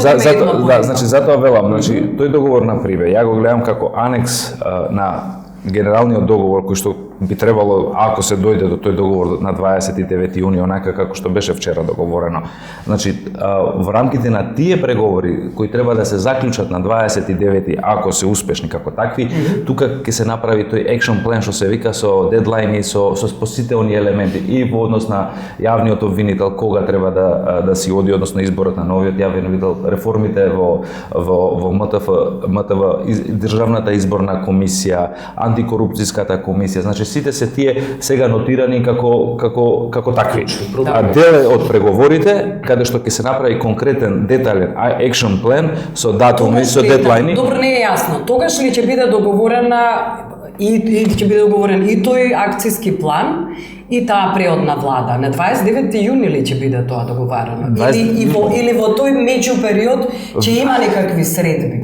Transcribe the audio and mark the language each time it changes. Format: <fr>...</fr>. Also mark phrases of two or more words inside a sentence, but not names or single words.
<mk>Значи затоа велам, значи тој договор на Прибе, ја го гледам како анекс на генералниот договор кој што би требало, ако се дојде до тој договор на 29 јуни, онака како што беше вчера договорено. Значи, во рамките на тие преговори кои треба да се заклучат на 29, ако се успешни како такви, тука ќе се направи тој</mk> <en>action plan</en> <mk>што се вика со дедлайни, со спасителни елементи и во однос на јавниот обвинител кога треба да си оди, односно изборот на новиот јавен обвинител, реформите во МТВ, државната изборна комисија, антикорупцијската комисија. Значи сите се тие сега нотирани како такви. А Да. дел е од преговорите каде што ќе се направи конкретен детален</mk> <en>action plan</en> <mk>со датуми, со дедлайни. Добро, не е јасно. Тогаш ли ќе биде договорена и ќе биде договорен и тој акцијски план и таа преодна влада? На 29 јуни ли ќе биде тоа договарано? Или во тој меѓу период ќе има некакви средби?</mk>